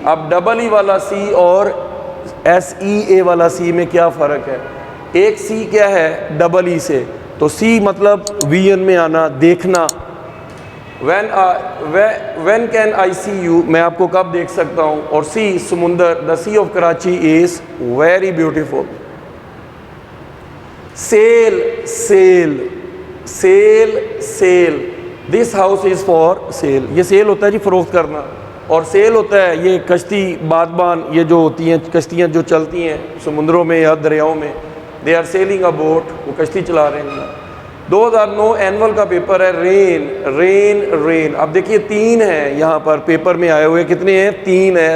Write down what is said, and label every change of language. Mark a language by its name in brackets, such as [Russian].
[Urdu] اب double E والا سی اور SEA والا سی میں کیا فرق ہے؟ ایک سی کیا ہے؟ ڈبل ای سے. تو تو سی مطلب ویژن میں آنا، دیکھنا. [English] when can I see you, [Urdu] میں آپ کو کب دیکھ سکتا ہوں. اور سی سمندر، [English] the sea of Karachi is very beautiful. sale sale sale sale, this house is for sale. [Urdu] یہ سیل ہوتا ہے جی فروخت کرنا، اور سیل ہوتا ہے یہ کشتی بادبان، یہ جو ہوتی ہیں کشتیاں جو چلتی ہیں سمندروں میں یا دریاؤں میں. [English] they are sailing a boat، [Urdu] وہ کشتی چلا رہے ہیں. 2009 اینول کا پیپر ہے رین رین رین. اب دیکھیے 3 ہیں یہاں پر پیپر میں آئے ہوئے، کتنے ہیں؟ 3 ہیں.